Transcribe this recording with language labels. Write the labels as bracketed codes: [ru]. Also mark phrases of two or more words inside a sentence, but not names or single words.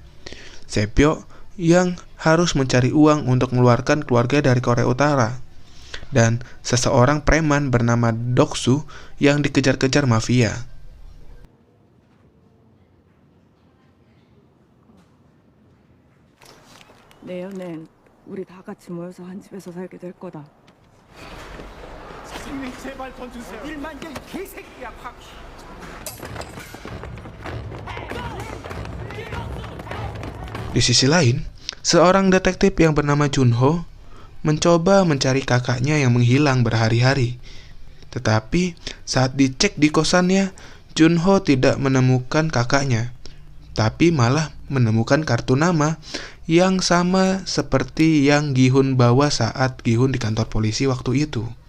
[id] Sepyeok yang harus mencari uang untuk mengeluarkan keluarga dari Korea Utara. Dan seseorang preman bernama Doksu yang dikejar-kejar mafia. [ko] 내년엔 우리 다 같이 모여서 한 집에서 살게 될 거다. 사장님 제발 돈 주세요. 1만 개 개새끼야 확. [id] Di sisi lain, seorang detektif yang bernama Junho mencoba mencari kakaknya yang menghilang berhari-hari. Tetapi saat dicek di kosannya, Junho tidak menemukan kakaknya, tapi malah menemukan kartu nama yang sama seperti yang Gi-hun bawa saat Gi-hun di kantor polisi waktu itu.